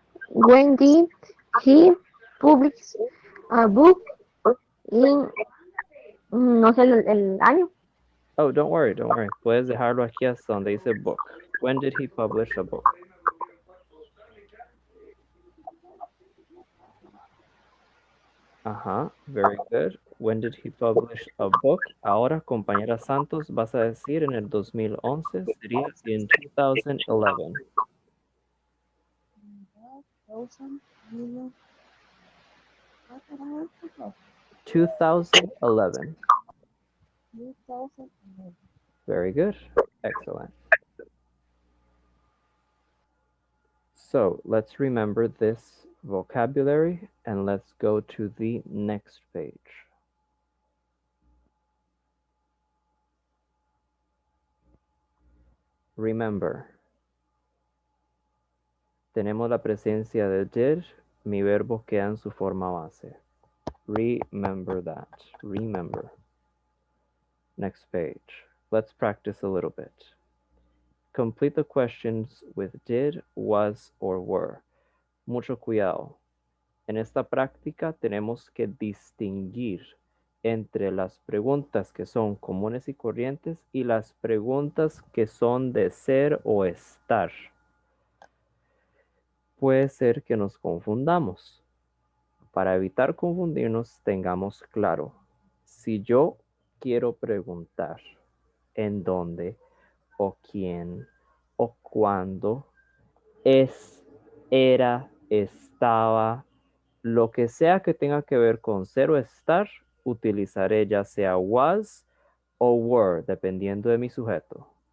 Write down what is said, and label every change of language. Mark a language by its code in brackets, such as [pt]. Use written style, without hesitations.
[en] When did he publish a book in, [es] no sé el año? [en] Oh, don't worry, don't worry. [es] Puedes dejarlo aquí hasta donde dice book. [en] When did he publish a book? Ajá, very good. When did he publish a book? [es] Ahora, compañera Santos, vas a decir en el 2011, sería [en] in 2011. 2011. Very good. Excellent. So let's remember this vocabulary and let's go to the next page. Remember, [es] tenemos la presencia de did, mi verbo queda en su forma base. [en] Remember that. Remember. Next page. Let's practice a little bit. Complete the questions with did, was, or were. [es] Mucho cuidado. En esta práctica tenemos que distinguir entre las preguntas que son comunes y corrientes y las preguntas que son de ser o estar. Puede ser que nos confundamos. Para evitar confundirnos, tengamos claro, si yo quiero preguntar en dónde o quién o cuándo, es, era, estaba, lo que sea que tenga que ver con ser o estar, utilizaré ya sea was o were, dependiendo de mi sujeto.